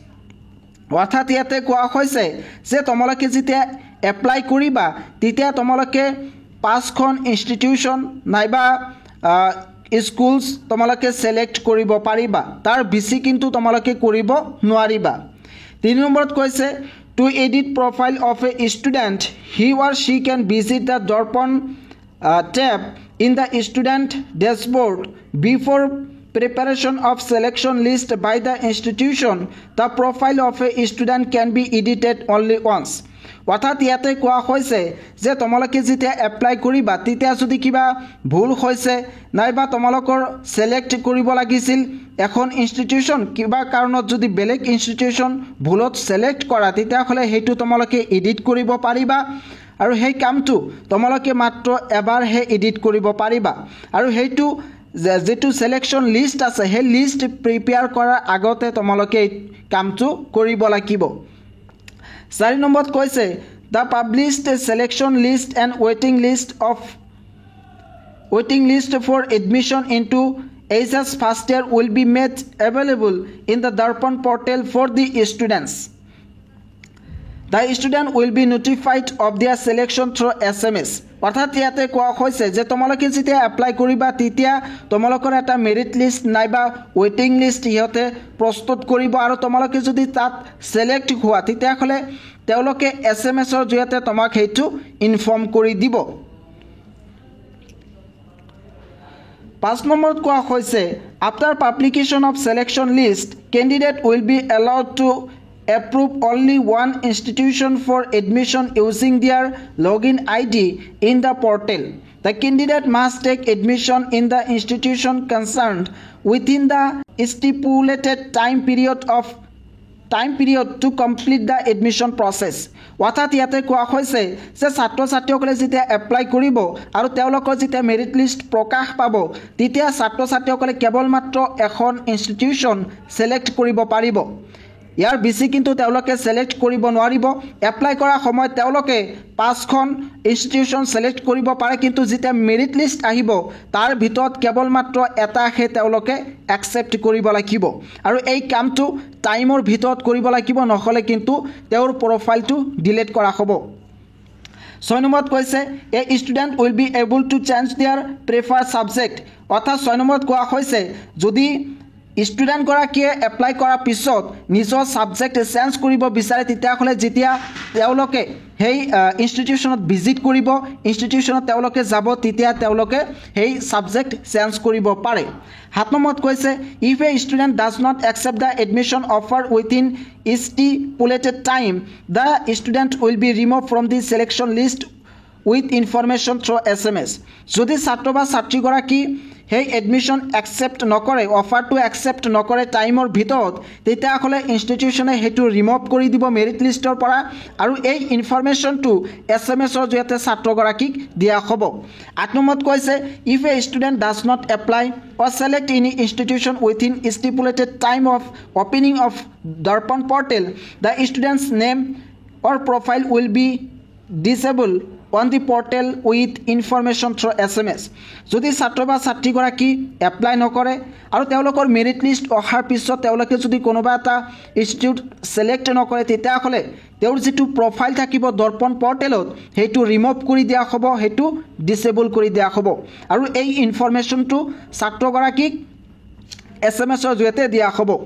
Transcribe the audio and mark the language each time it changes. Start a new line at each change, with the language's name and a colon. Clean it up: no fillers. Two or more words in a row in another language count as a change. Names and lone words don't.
Assamese: অৰ্থাৎ ইয়াতে কোৱা হৈছে যে তোমালোকে যেতিয়া এপ্লাই কৰিবা তেতিয়া তোমালোকে 5খন ইনষ্টিটিউশ্যন নাইবা স্কুলছ তোমালোকে ছিলেক্ট কৰিব পাৰিবা, তাৰ বেছি কিন্তু তোমালোকে কৰিব নোৱাৰিবা। 3 নম্বৰত কৈছে
English: to edit profile of a student he or she can visit the Darpan tab in the student dashboard before preparation of selection list by the institution. The profile of a student can be edited only once.
Assamese: অৰ্থাৎ ইয়াতে কোৱা হৈছে যে তোমালোকে যেতিয়া এপ্লাই কৰিবা তেতিয়া যদি কিবা ভুল হৈছে নাইবা তোমালোকৰ ছিলেক্ট কৰিব লাগিছিল এখন ইনষ্টিটিউশ্যন কিবা কাৰণত যদি বেলেগ ইনষ্টিটিউশ্যন ভুলত ছিলেক্ট কৰা তেতিয়াহ'লে সেইটো তোমালোকে এডিট কৰিব পাৰিবা আৰু সেই কামটো তোমালোকে মাত্ৰ এবাৰহে এডিট কৰিব পাৰিবা আৰু সেইটো যেটো
English: selection list
Assamese: আছে সেই
English: list prepare
Assamese: কৰাৰ আগতে তোমালোকে কামটো কৰিব লাগিব। 4 নম্বৰত কৈছে
English: the published selection list and waiting list for admission into HS first year will be made available in the Darpan portal for the students. The student will be notified of their selection through SMS.
Assamese: অর্থাৎ ইয়াতে কোৱা হৈছে যে তোমালোকে যেতিয়া এপ্লাই কৰিবা তেতিয়া তোমালোকৰ এটা
English: merit list
Assamese: নাইবা
English: waiting list
Assamese: ইহঁতে প্ৰস্তুত কৰিব আৰু তোমালোকে যদি তাত সিলেক্ট হোৱা তেতিয়াহ'লে তেওঁলোকে SMSৰ জৰিয়তে তোমাক সেইটো ইনফৰ্ম কৰি দিব। 5 নম্বৰত কোৱা হৈছে
English: after publication of selection list candidate will be allowed to approve only one institution for admission using their login ID in the portal. The candidate must take admission in the institution concerned within the stipulated time period to complete the admission process.
Assamese: অৰ্থাৎ ইয়াতে কোৱা হৈছে যে ছাত্ৰ ছাত্ৰীসকলে যেতিয়া এপ্লাই কৰিব আৰু তেওঁলোকৰ যেতিয়া
English: merit list
Assamese: প্ৰকাশ পাব তেতিয়া ছাত্ৰ ছাত্ৰীসকলে কেৱল মাত্ৰ এখন
English: institution select
Assamese: কৰিব পাৰিব। ইয়াৰ বেছি কিন্তু তেওঁলোকে সিলেক্ট কৰিব নোৱাৰিব। এপ্লাই কৰাৰ সময়ত তেওঁলোকে 5খন
English: institution select
Assamese: কৰিব পাৰে কিন্তু যেতিয়া
English: merit list
Assamese: আহিব তাৰ ভিতৰত কেৱল মাত্ৰ এটাহে তেওঁলোকে একচেপ্ট কৰিব লাগিব আৰু এই কামটো টাইমৰ ভিতৰত কৰিব লাগিব নহ'লে কিন্তু তেওঁৰ
English: profile delete
Assamese: কৰা হ'ব। 6 নম্বৰত কৈছে
English: a student will be able to change their preferred subject।
Assamese: অৰ্থাৎ 6 নম্বৰত কোৱা হৈছে যদি ষ্টুডেণ্ট গৰাকীয়ে এপ্লাই কৰাৰ পিছত নিজৰ
English: subject change
Assamese: কৰিব বিচাৰে তেতিয়াহ'লে যেতিয়া তেওঁলোকে সেই
English: institution visit
Assamese: কৰিব ইনষ্টিটিউচনত তেওঁলোকে যাব তেতিয়া তেওঁলোকে সেই
English: subject change
Assamese: কৰিব পাৰে। 7 নম্বৰত কৈছে
English: if a student does not accept the admission offer within stipulated time the student will be removed from the selection list with information through SMS।
Assamese: যদি ছাত্ৰ বা ছাত্ৰীগৰাকী সেই
English: admission accept
Assamese: নকৰে
English: offer accept
Assamese: নকৰে টাইমৰ ভিতৰত তেতিয়াহ'লে ইনষ্টিটিউচনে সেইটো ৰিমুভ কৰি দিব
English: merit list
Assamese: পৰা আৰু এই
English: information SMS
Assamese: জৰিয়তে ছাত্ৰগৰাকীক দিয়া হ'ব। 8 নম্বৰত কৈছে
English: if a student does not apply or select any institution within stipulated time of opening of Darpan portal the student's name or profile will be disabled on the portal with information through SMS।
Assamese: যদি ছাত্ৰ বা ছাত্ৰীগৰাকী এপ্লাই নকৰে আৰু তেওঁলোকৰ
English: merit list
Assamese: অহাৰ পিছত তেওঁলোকে যদি কোনোবা এটা
English: institute select
Assamese: নকৰে তেতিয়াহ'লে তেওঁৰ যিটো প্ৰফাইল থাকিব দৰ্পণ পৰ্টেলত সেইটো ৰিমুভ কৰি দিয়া হ'ব সেইটো ডিসেবল কৰি দিয়া হ'ব আৰু এই ইনফৰমেশ্যনটো ছাত্ৰগৰাকীক SMSৰ জৰিয়তে দিয়া হ'ব।